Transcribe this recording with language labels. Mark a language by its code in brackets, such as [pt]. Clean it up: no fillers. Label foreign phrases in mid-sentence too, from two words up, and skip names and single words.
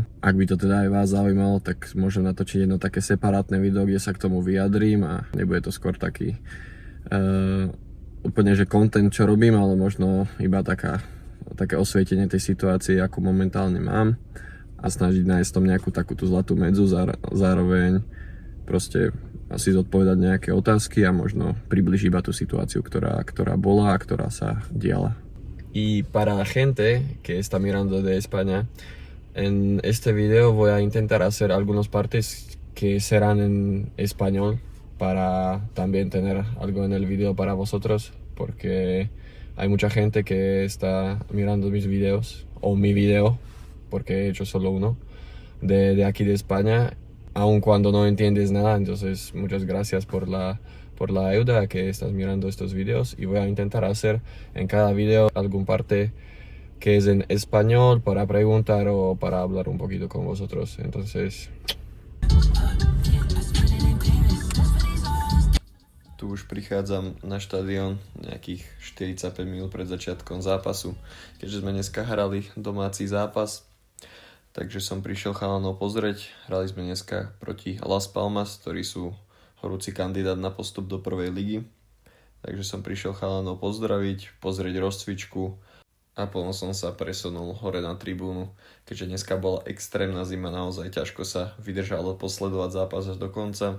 [sk] Ak by to teda aj vás zaujímalo, tak môžem natočiť jedno také separátne video, kde sa k tomu vyjadrím a nebude to skôr taký úplne, že content, čo robím, ale možno iba také osvietenie tej situácie, akú momentálne mám a snažiť nájsť tom nejakú takú tú zlatú medzu, zároveň proste asi zodpovedať nejaké otázky a možno približiť iba tú situáciu, ktorá bola a ktorá sa diala. [es] Y para la gente que está mirando de España, en este video voy a intentar hacer algunas partes que serán en español, para también tener algo en el video para vosotros, porque hay mucha gente que está mirando mis videos, o mi video, porque he hecho solo uno, de aquí de España, aun cuando no entiendes nada. Entonces muchas gracias por la ayuda que estás mirando estos videos, y voy a intentar hacer en cada video algún parte que es en español para preguntar o para hablar un poquito con vosotros. [sk] Entonces tu už prichádzam na štadión nejakých 45 minút pred začiatkom zápasu, keďže sme dneska hrali domáci zápas, takže som prišiel chalanov pozrieť. Hrali sme dneska proti Las Palmas, ktorí sú horúci kandidát na postup do prvej ligy, takže som prišiel chalanov pozdraviť, pozrieť rozcvičku a potom som sa presunul hore na tribúnu, keďže dneska bola extrémna zima, naozaj ťažko sa vydržalo posledovať zápas až do konca.